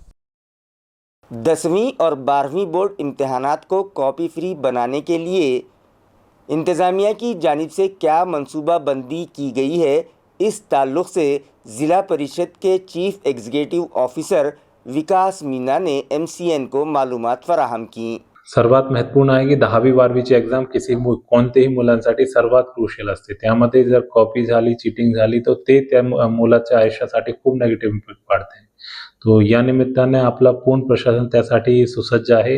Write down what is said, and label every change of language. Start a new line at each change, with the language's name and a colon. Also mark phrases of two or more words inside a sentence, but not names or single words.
Urdu: 10ویں اور 12ویں بورڈ امتحانات کو کاپی فری بنانے کے لیے انتظامیہ کی جانب سے کیا منصوبہ بندی کی گئی ہے، اس تعلق سے ضلع پریشد کے چیف ایگزیکٹو آفیسر وکاس مینا نے MCN کو معلومات فراہم کی.
Marathi: सर्वात महत्त्वपूर्ण आहे की 10वी-12वीचे एक्झाम कोणत्याही मुलांसाठी सर्वात क्रुशियल असते। त्यामध्ये जर कॉपी झाली, चीटिंग झाली तर ते त्या मुलाच्या आयुष्यासाठी खूप
English: negative impact
Marathi: पाडते। तो या निमित्ताने आपला पूर्ण प्रशासन त्यासाठी सुसज्ज आहे।